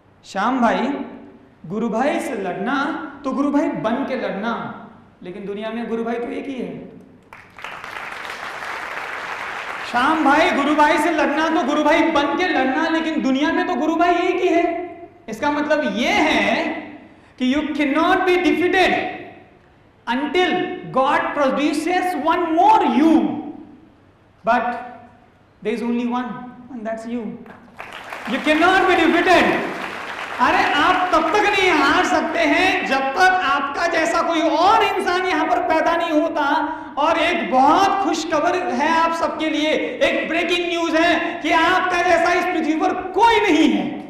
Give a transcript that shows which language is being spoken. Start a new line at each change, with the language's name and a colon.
Hindi: श्याम भाई गुरु भाई से लड़ना तो गुरु भाई बन के लड़ना। लेकिन दुनिया में गुरु भाई तो एक ही है। श्याम भाई गुरु भाई से लड़ना तो गुरु भाई बन के लड़ना, लेकिन दुनिया में तो गुरु भाई एक ही है। इसका मतलब यह है कि
English: You can not be defeated until God produces one more you, but there is only one and that's you. You cannot be defeated.
Hindi: अरे आप तब तक नहीं हार सकते हैं जब तक आपका जैसा कोई और इंसान यहां पर पैदा नहीं होता। और एक बहुत खुशखबर है आप सबके लिए, एक ब्रेकिंग न्यूज है कि आपका जैसा इस पृथ्वी पर कोई नहीं है।